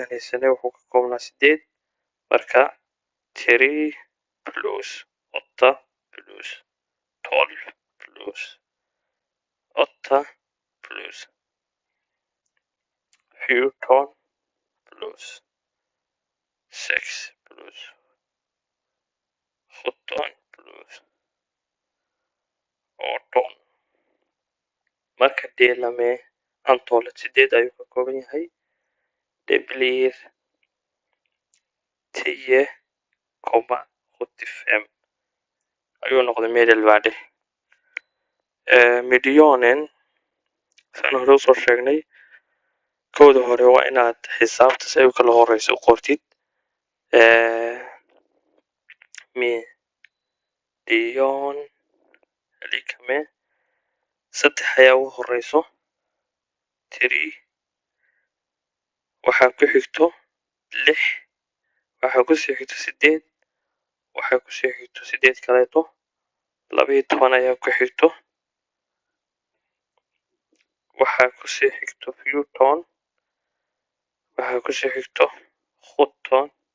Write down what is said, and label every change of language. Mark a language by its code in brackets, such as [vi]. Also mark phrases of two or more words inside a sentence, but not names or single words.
[so] haysanay wuxuu ka koobnaa 8 marka 3 plus 8 plus 12 plus 8 plus 14 plus 6 plus 17 plus 18 marka [sv] dela med antalet [so] 8 ayuu ka kooban yahay [sv] det blir [so] 10,75 ayuu noqday medelvärde medianen saan hore usoo sheegnay kooda hore waa inaad xisaabta si ay u kala horeyso u qortid [sv] median lika med [so] 3 ayaa ugu horeyso 3 waxaa ku xigto 6 waxaa ku sii xigto 8 waxaa ku sii xigto 8 kaleeto 12 ayaa ku xigto waxaa ku sii xigto 14 waxaa ku sii xigto 17